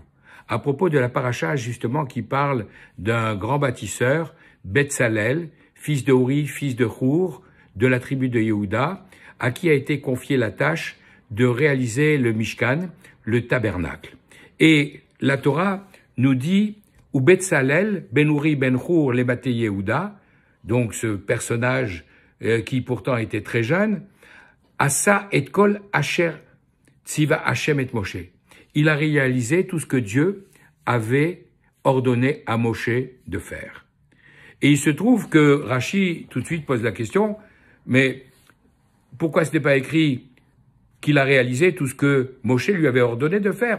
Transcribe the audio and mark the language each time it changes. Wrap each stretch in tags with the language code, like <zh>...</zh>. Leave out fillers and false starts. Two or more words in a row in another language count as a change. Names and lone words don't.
<fr>À propos de la paracha, justement, qui parle d'un grand bâtisseur, Betzalel, fils de Uri, fils de Hur, de la tribu de Yehuda, à qui a été confiée la tâche de réaliser le Mishkan, le tabernacle. Et la Torah nous dit «</fr> <he>ובצלאל בן אורי בן חור למטה יהודה</he> <fr>», donc ce personnage qui pourtant était très jeune, «</fr> <he>עשה את כל אשר צוה ה' את משה ».</he> <fr>Il a réalisé tout ce que Dieu avait ordonné à Moshe de faire. Et il se trouve que Rashi tout de suite pose la question, mais pourquoi ce n'est pas écrit qu'il a réalisé tout ce que Moshe lui avait ordonné de faire?</fr>